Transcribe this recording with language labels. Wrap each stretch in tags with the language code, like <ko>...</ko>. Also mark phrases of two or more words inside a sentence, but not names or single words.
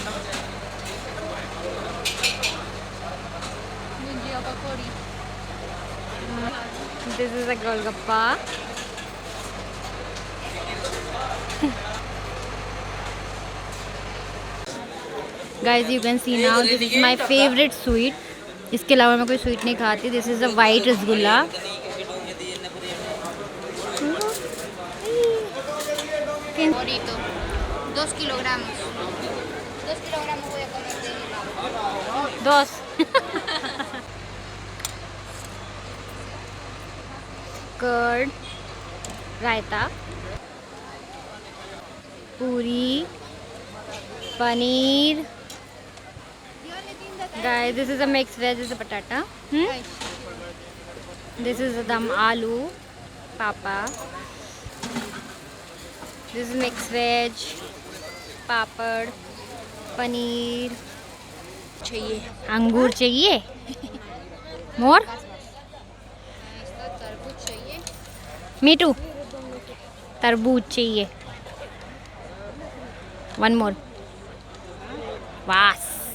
<en>This is a golgappa. Guys, you can see now this is my favorite sweet.</en> <hi>इसके अलावा मैं कोई स्वीट नहीं खाती.</hi> <en>This is a white rasgulla.</en> <es>Bonito. 2 kilogramos. 2 kilogramos voy a comer de helado. 2.</es> <hi>कर्ड, रायता, पूरी, पनीर.</hi> <en>Guys, this is a mixed veg. This is a patata. This is a</en> <hi>dum aloo,</hi> <en>papa. This is mixed veg,</en> <hi>पापड़, पनीर. चाहिए अंगूर चाहिए. मोर तरबूज चाहिए. मीठू तरबूज चाहिए.</hi> <en>one more. वास.</en>